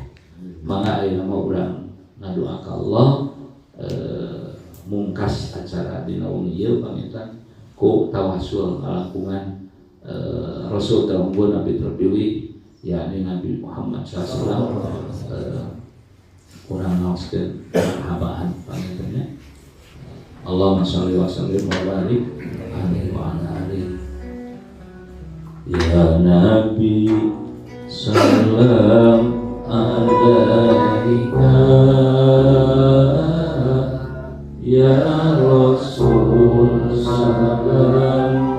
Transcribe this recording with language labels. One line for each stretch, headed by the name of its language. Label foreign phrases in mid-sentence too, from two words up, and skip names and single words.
Sundanese: Mangga ayeuna mah urang ngadoa ka Allah mungkas acara dina uni ieu panginten ku tawassul ngalangkungan Rasul terunggul Nabi terpilih yakni Nabi Muhammad
Arabic: صلى الله عليه وسلم
Sundanese: urang ngaoskeun habaan pangintennya
Arabic: اللهم صل وسلم وبارك عليه وعلى آله يا نبي سلام عليك يا رسول سلام